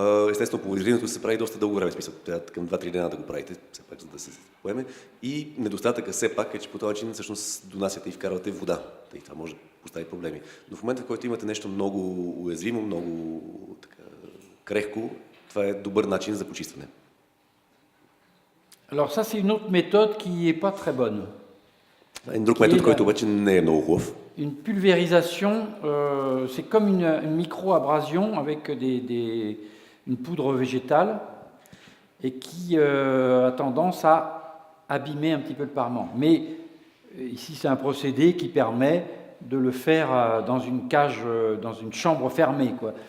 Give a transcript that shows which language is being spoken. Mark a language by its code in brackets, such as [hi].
[bg] Естествено, пулверизирането се прави доста дълго време, смисъл, трябва към 2-3 дена да го правите, все пак, за да се поеме. И недостатъка все пак е, че по този начин всъщност донасяте и вкарвате вода. И това може да постави проблеми. Но в момента, в който имате нещо много уязвимо, много така, крехко, това е добър начин за почистване. [fr] Alors ça c'est une autre méthode qui n'est pas très bonne. [bg] Един друг метод, който обаче не е много хубав. [fr] Une pulvérisation, c'est comme une micro-abrasion avec une poudre végétale et qui a tendance à abîmer un petit peu le parement. Mais ici, c'est un procédé qui permet de le faire dans une cage, dans une chambre fermée, quoi.